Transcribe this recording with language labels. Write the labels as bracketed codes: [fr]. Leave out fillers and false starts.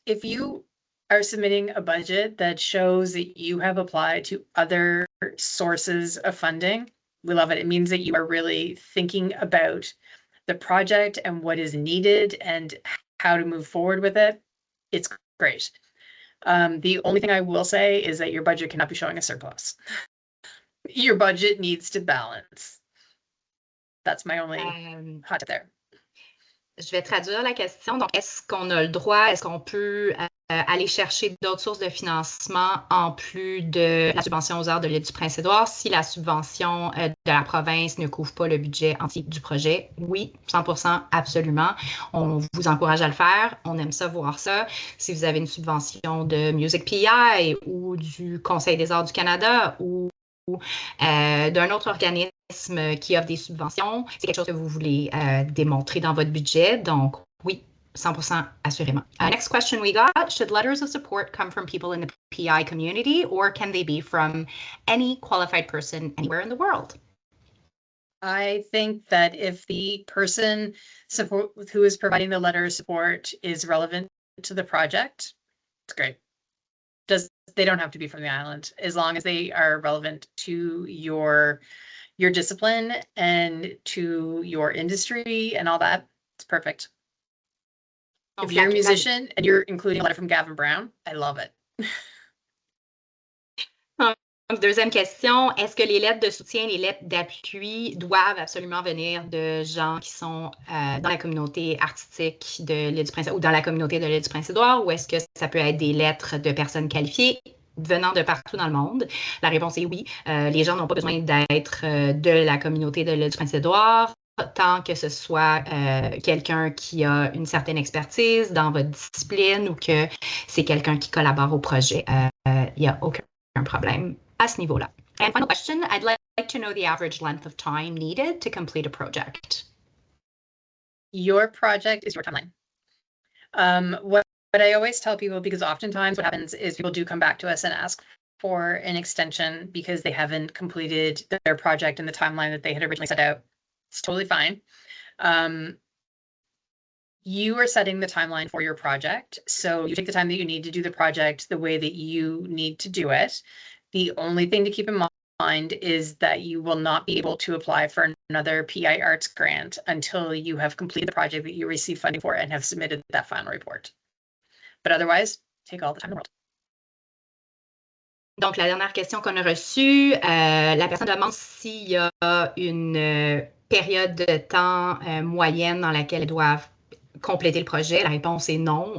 [en] If you are submitting a budget that shows that you have applied to other sources of funding, we love it. It means that you are really thinking about the project and what is needed and how to move forward with it. It's great. The only thing I will say is that your budget cannot be showing a surplus. Your budget needs to balance. That's my only hot tip there. [fr] Je vais traduire la question. Donc, est-ce qu'on a le droit, est-ce qu'on peut aller chercher d'autres sources de financement en plus de la subvention aux arts de l'île du Prince-Édouard si la subvention de la province ne couvre pas le budget entier du projet? Oui, 100%, absolument. On vous encourage à le faire. On aime ça, voir ça. Si vous avez une subvention de Music PEI ou du Conseil des arts du Canada ou d'un autre organisme qui offre des subventions, c'est quelque chose que vous voulez démontrer dans votre budget. Donc, oui, 100% assurément. [en] Next question we got, should letters of support come from people in the PEI community or can they be from any qualified person anywhere in the world? I think that if the person who is providing the letter of support is relevant to the project, it's great. They don't have to be from the island, as long as they are relevant to your discipline and to your industry and all that. It's perfect. If you're a musician and you're including a letter from Gavin Brown, I love it. [fr] Donc, deuxième question, est-ce que les lettres de soutien, les lettres d'appui doivent absolument venir de gens qui sont dans la communauté artistique de l'île du Prince-Édouard ou dans la communauté de l'île du Prince-Édouard ou est-ce que ça peut être des lettres de personnes qualifiées venant de partout dans le monde? La réponse est oui. Les gens n'ont pas besoin d'être de la communauté de l'île du Prince-Édouard tant que ce soit quelqu'un qui a une certaine expertise dans votre discipline ou que c'est quelqu'un qui collabore au projet. Il n'y a aucun problème à ce niveau-là. [en] And final question, I'd like to know the average length of time needed to complete a project. Your project is your timeline. What I always tell people, because oftentimes what happens is people do come back to us and ask for an extension because they haven't completed their project in the timeline that they had originally set out. It's totally fine. You are setting the timeline for your project. So you take the time that you need to do the project the way that you need to do it. The only thing to keep in mind is that you will not be able to apply for another PEI Arts grant until you have completed the project that you receive funding for and have submitted that final report. But otherwise, take all the time in the world. [fr] Donc, la dernière question qu'on a reçue, la personne demande s'il y a une période de temps moyenne dans laquelle elles doivent compléter le projet. La réponse est non.